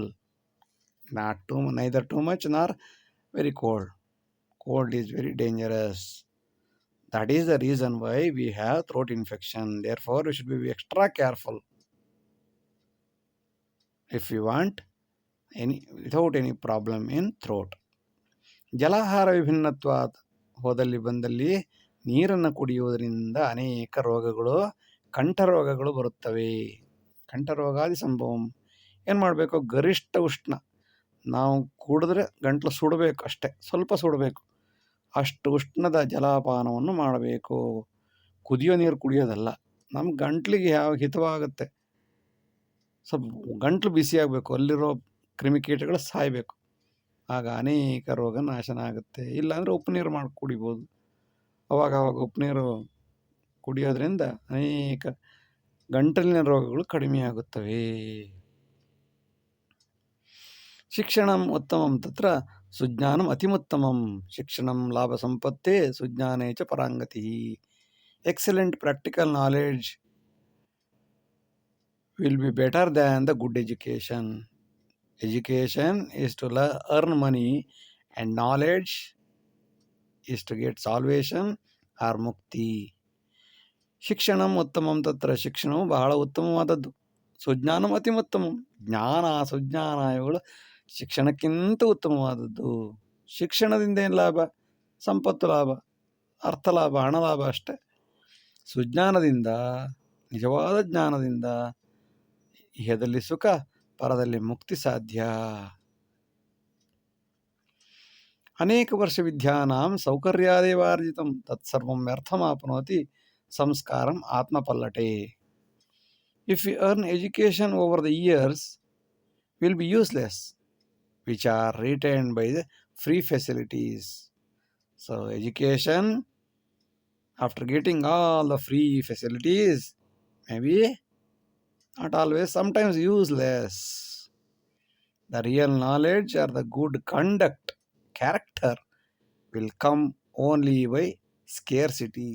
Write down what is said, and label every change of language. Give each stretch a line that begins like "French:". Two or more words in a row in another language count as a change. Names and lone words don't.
English: Neither too much nor very cold. Cold is very dangerous. That is the reason why we have throat infection. Therefore, we should be extra careful. If you want without any problem in throat.
Sanskrit: ಜಲಾಹಾರ ವಿಭಿನ್ನತ್ವಾತ್,
Kannada: ಹೋದಲ್ಲಿ ಬಂದಲ್ಲಿ ನೀರನ್ನು ಕುಡಿಯುವುದರಿಂದ ಅನೇಕ ರೋಗಗಳು, ಕಂಠರೋಗಗಳು ಬರುತ್ತವೆ.
Sanskrit: ಕಂಠರೋಗಾದಿ ಸಂಭವಂ.
Kannada: ಏನು ಮಾಡಬೇಕು? ಗರಿಷ್ಠ ಉಷ್ಣ. ನಾವು ಕುಡಿದ್ರೆ ಗಂಟ್ಲು ಸುಡಬೇಕು, ಅಷ್ಟೇ, ಸ್ವಲ್ಪ ಸುಡಬೇಕು. ಅಷ್ಟು ಉಷ್ಣದ ಜಲಪಾನವನ್ನು ಮಾಡಬೇಕು. ಕುದಿಯೋ ನೀರು ಕುಡಿಯೋದಲ್ಲ. ನಮ್ಮ ಗಂಟ್ಲಿಗೆ ಯಾವ ಹಿತವಾಗುತ್ತೆ, ಸ್ವಲ್ಪ ಗಂಟ್ಲು ಬಿಸಿಯಾಗಬೇಕು, ಅಲ್ಲಿರೋ ಕ್ರಿಮಿಕೀಟಗಳು ಸಾಯಬೇಕು. ಆಗ ಅನೇಕ ರೋಗ ನಾಶನ ಆಗುತ್ತೆ. ಇಲ್ಲಾಂದರೆ ಉಪ್ಪು ನೀರು ಮಾಡಿ ಕುಡಿಬೋದು. ಅವಾಗ ಉಪ್ಪು ನೀರು ಕುಡಿಯೋದ್ರಿಂದ ಅನೇಕ ಗಂಟಲಿನ ರೋಗಗಳು ಕಡಿಮೆಯಾಗುತ್ತವೆ.
Sanskrit: ಶಿಕ್ಷಣಂ ಉತ್ತಮಂ ತತ್ರ ಸುಜ್ಞಾನಂ ಅತಿಮುತ್ತಮಂ. ಶಿಕ್ಷಣಂ ಲಾಭ ಸಂಪತ್ತೇ ಸುಜ್ಞಾನೇ ಚ ಪರಾಂಗತಿ.
English: excellent practical knowledge will be better than the good education. Education is to earn money and knowledge is to get salvation or mukti.
Sanskrit: ಶಿಕ್ಷಣಂ ಉತ್ತಮಂ ತತ್ರ.
Kannada: ಶಿಕ್ಷಣವು ಬಹಳ ಉತ್ತಮವಾದದ್ದು.
Sanskrit: ಸುಜ್ಞಾನಂ ಅತಿಮುತ್ತಮಂ.
Kannada: ಜ್ಞಾನ, ಸುಜ್ಞಾನ ಇವುಗಳು ಶಿಕ್ಷಣಕ್ಕಿಂತ ಉತ್ತಮವಾದದ್ದು. ಶಿಕ್ಷಣದಿಂದ ಏನು ಲಾಭ? ಸಂಪತ್ತು ಲಾಭ, ಅರ್ಥ ಲಾಭ, ಹಣ ಲಾಭ ಅಷ್ಟೆ. ಸುಜ್ಞಾನದಿಂದ, ನಿಜವಾದ ಜ್ಞಾನದಿಂದ ಇಹದಲ್ಲಿ ಸುಖ, ಪರದಲ್ಲಿ ಮುಕ್ತಿ ಸಾಧ್ಯ.
Sanskrit: ಅನೇಕ ವರ್ಷ ವಿದ್ಯಾನಾಂ ಸೌಕರ್ಯಾದೇವಾರ್ಜಿತಂ ತತ್ಸರ್ವಂ ವ್ಯರ್ಥಮಾಪ್ನೋತಿ ಸಂಸ್ಕಾರಂ ಆತ್ಮಪಲ್ಲಟೆ.
English: if you earn education over the years will be useless, which are retained by the free facilities. so education, after getting all the free facilities, may be not always, sometimes useless. The real knowledge or the good conduct, character will come only by scarcity.